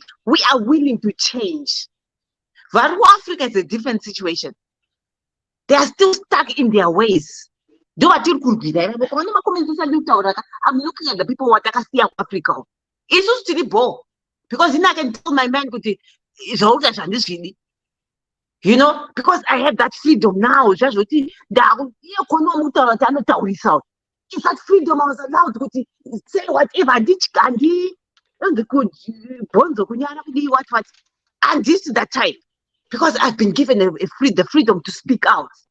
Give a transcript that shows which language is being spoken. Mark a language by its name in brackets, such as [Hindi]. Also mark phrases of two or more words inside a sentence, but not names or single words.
[English] We are willing to change. [Shona] Vari kuAfrica [English] is a different situation. They are still stuck in their ways. I'm looking at the people what I see in Africa. [Shona] Isusu tiri bo [English] because I can tell my man [Shona] kuti zvauta zvandizvidi. [English] You know, because I have that freedom now. It's that freedom I was allowed to say whatever I did. And this is that time because I've been given the freedom to speak out.